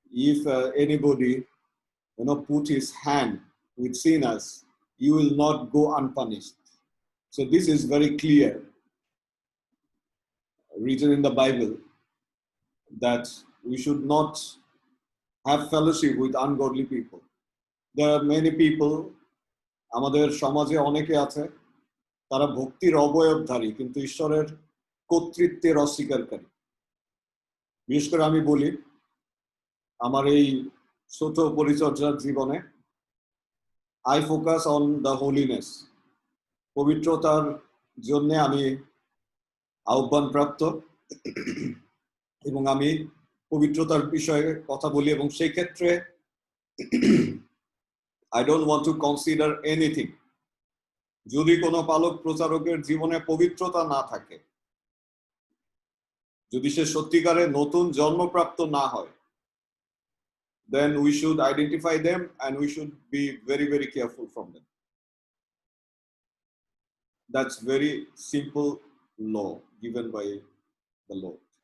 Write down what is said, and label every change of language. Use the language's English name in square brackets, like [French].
[English] If anybody put his hand with sinners, you will not go unpunished. So this is very clear, written in the Bible, that we should not have fellowship with ungodly people. There are many people, [Bangla] আমাদের সমাজে অনেকে আছে, তারা ভক্তির অবয়বধারী কিন্তু ঈশ্বরের কর্তৃত্বের অস্বীকারী। বিশেষ করে আমি বলি, আমার এই ছোট পরিচর্যার জীবনে [English] I focus on the holiness. [Bangla] পবিত্রতার জন্য আমি আহ্বানপ্রাপ্ত এবং আমি পবিত্রতার বিষয়ে কথা বলি, এবং সেই ক্ষেত্রে [English] I don't want to consider anything. [Bangla] যদি কোনো পালক প্রচারকের জীবনে পবিত্রতা না থাকে, যদি সে সত্যিকারে নতুন জন্মপ্রাপ্ত না হয়, [English] then we should identify them and we should be very, very careful from them. That's very simple law given by the Lord.